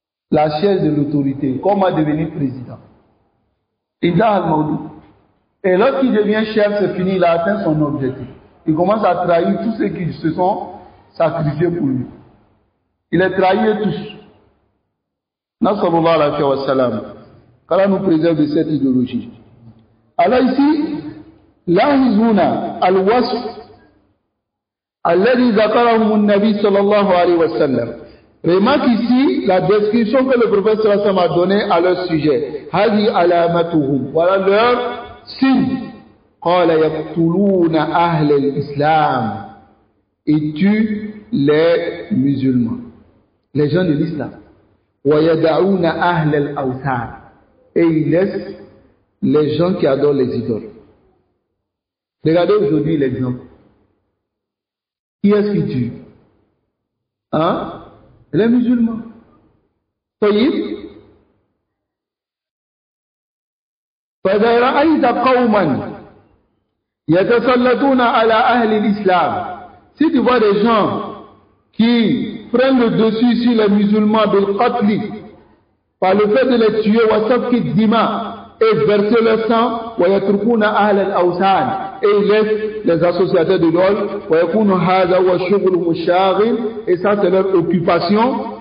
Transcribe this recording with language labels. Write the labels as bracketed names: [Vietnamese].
[French] La chaise de l'autorité, comment devenir président. [Arabic] Ida al-Maudou. [French] Et lorsqu'il devient chef, c'est fini, il a atteint son objectif. Il commence à trahir tous ceux qui se sont sacrifiés pour lui. Il est trahi tous. Nasallallahu alayhi wa sallam. Qu'Allah nous préserve de cette idéologie. Alors ici, [Arabic] لاحظونا الوصف الذي ذكره النبي صلى الله عليه وسلم. [French] Remarque ici la description que le prophète [Arabic] sallallahu alayhi wa sallam [French] a donnée à leur sujet. [Arabic] هذه علامتهم. [French] Voilà leur signe. [Arabic] قال يقتلون أهل الإسلام. [French] Ils tuent les musulmans, les gens de l'islam. [Arabic] ويدعون أهل الأوثان. [French] Et ils laissent les gens qui adorent les idoles. Regardez aujourd'hui l'exemple. Qui est-ce qui tue? Hein? Les musulmans. طيب. [Arabic] فإذا رأيت قوما يتسلطون على أهل الإسلام. [French] Si tu vois des gens qui prennent le dessus sur les musulmans [Arabic] bil qatli, [French] par le fait de les tuer, [Arabic] wa safki dima, [French] et verser leur sang, [Arabic] wa yatrukuna ahl al-awsan, [French] et ils laissent les associateurs de l'ol, [Arabic] wa yakunu hadha wa shughluhum shaghil, [French] et ça c'est leur occupation.